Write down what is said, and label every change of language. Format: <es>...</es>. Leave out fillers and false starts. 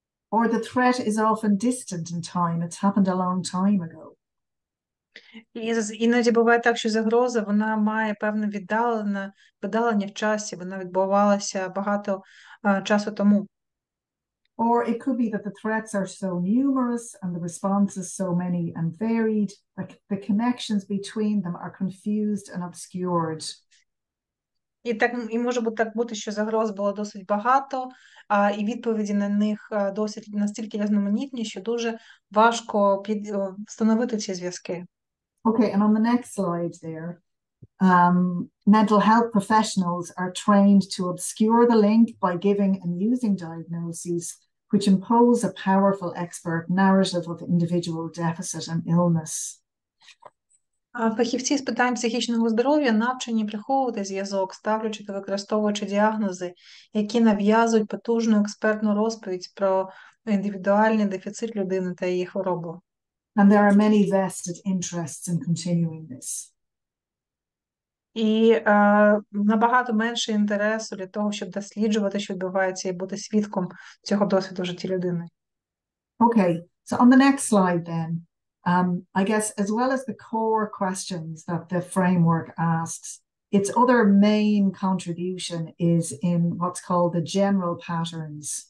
<en>Or the threat is often distant in time. It's happened a long time ago.</en> <uk>І іноді буває так, що загроза, вона має певне віддалення в часі, вона відбувалася багато часу тому.</uk> <en>Or it could be that the threats are so numerous and the responses so many and varied that the connections between them are confused and obscured.</en> <uk>І може бути, що загроз було досить багато, і відповіді на них досить настільки різноманітні, що дуже важко встановити ці зв'язки.</uk> <en>Okay, and on the next slide there, mental health professionals are trained to obscure the link by giving and using diagnoses which impose a powerful expert narrative of individual deficit and illness.</en> <uk>Фахівці з питань психічного здоров'я навчені приховувати зв'язок, ставлячи та використовуючи діагнози, які нав'язують потужну експертну розповідь про індивідуальний дефіцит людини та її хворобу.</uk> <en>And there are many vested interests in continuing this.</en> <uk>І набагато менше інтересу для того, щоб досліджувати, що відбувається, і бути свідком цього досвіду в житті людини.</uk> <en>Okay, so on the next slide then, I guess as well as the core questions that the framework asks, its other main contribution is in what's called the general patterns.</en>